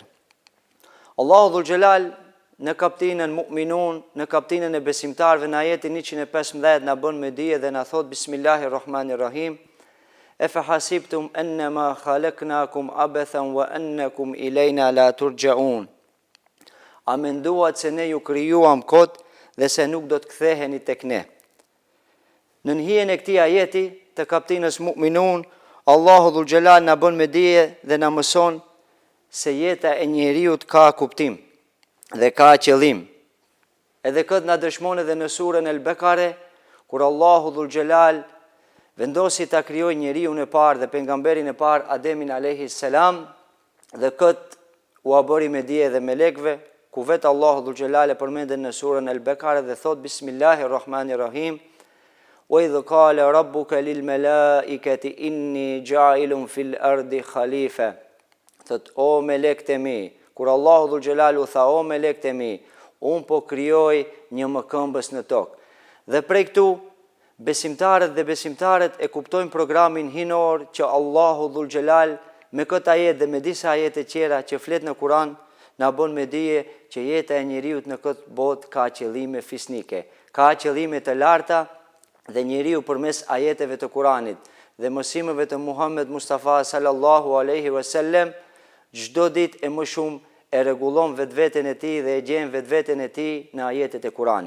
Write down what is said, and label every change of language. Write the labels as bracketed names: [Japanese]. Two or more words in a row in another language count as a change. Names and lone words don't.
[Albanian] Allahu Dhul Gjelal në kaptinën Mu'minun, në kaptinën e besimtarëve, në ajetin 115 na bën me dije dhe na thot Bismillahirrahmanirrahim. [Arabic] أفحسبتم أنما خلقناكم عبثا وأنكم إلينا لا ترجعون. [Albanian] A menduat se ne ju krijuam kot dhe se nuk do të ktheheni tek ne. Në hijen e këtij ajeti të kaptinës Mu'minun, Allahu Dhul Gjelal na bën me dije dhe na mëson se jeta e njeriut ka kuptim dhe ka qëllim. Edhe këtë na dëshmon edhe në surën El-Bekare, kur Allahu Dhul Gjelal vendosi ta krijojë njeriun e parë dhe pejgamberin e parë Ademin [Arabic] عليه السلام, [Albanian] dhe këtë u bëri me dije dhe melekëve, ku vetë Allahu Dhul Gjelal e përmendet në surën El-Bekare dhe thot Bismillahirrahmanirrahim. [Arabic] وإذ قال ربك للملائكة إني جاعل في الأرض خليفة. [Albanian] Thot o melekët e mi, kur Allahu Dhul Gjelal u tha o melekët e mi, unë po krijoj një mëkëmbës në tokë. Dhe prej këtu besimtarët dhe besimtarët e kuptojnë programin hinor që Allahu Dhul Gjelal me këtë ajet dhe me disa ajete tjera që flet në Kur'an na bën me dije që jeta e njeriut në këtë botë ka qëllime fisnike, ka qëllime të larta, dhe njeriu përmes ajeteve të Kur'anit dhe mësimeve të Muhammed Mustafa [Arabic] صلى الله عليه وسلم [Albanian] çdo ditë e më shumë e rregullon vetveten e tij dhe e gjen vetveten e tij në ajetet e Kur'anit.